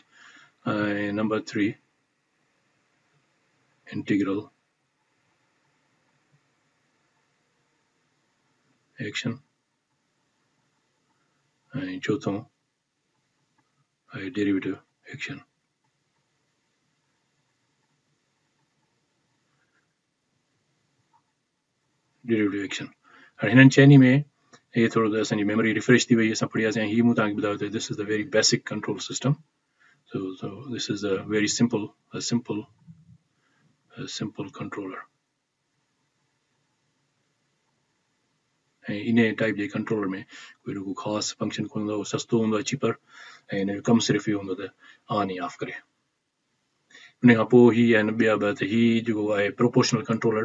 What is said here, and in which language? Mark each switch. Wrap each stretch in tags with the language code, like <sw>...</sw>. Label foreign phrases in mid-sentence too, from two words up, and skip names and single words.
<sd>ऐं नंबर 3</sd> <en>integral action</en> <sd>ऐं चौथों आहे</sd> <en>derivative action.</en> <sd>हाणे हिननि चइनी में हे थोरो असांजी मेमोरी रिफ्रेश थी वई, असां पढ़ी वियासीं ऐं हीअ मूं तव्हांखे ॿुधायो त</sd> <en>this is the very basic control system.</en> <sd>So this is a very simple controller. ऐं इन टाइप जे कंट्रोलर में कोई रुगो ख़ासि फंक्शन कोन हूंदो आहे, सस्तो हूंदो आहे, चीपर, ऐं हिन जो कमु सिर्फ़ु इहो हूंदो त ऑन या ऑफ करे। उन खां पोइ ही आहिनि ॿिया ॿ, त ही जेको आहे</sd> <en>proportional controller.</en>